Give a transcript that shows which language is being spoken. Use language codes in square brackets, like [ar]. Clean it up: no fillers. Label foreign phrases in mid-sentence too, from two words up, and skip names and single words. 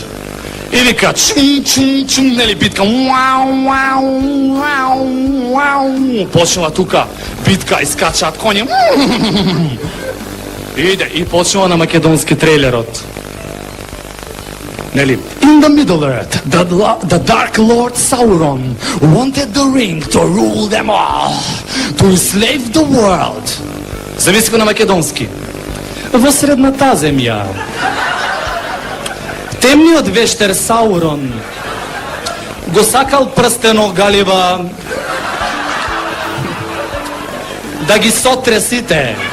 [mk] И вика, чум, нели, битка, почнала тука, битка, искачаат коњи. Иде и почнува на македонски трейлерот. Нели? [en] In the Middle Earth, the Dark Lord Sauron wanted the ring to rule them all, to enslave the world. [mk] Замисли го на македонски. Во средната земја, темниот вештер Саурон го сакал прстено галива да ги сотре сите.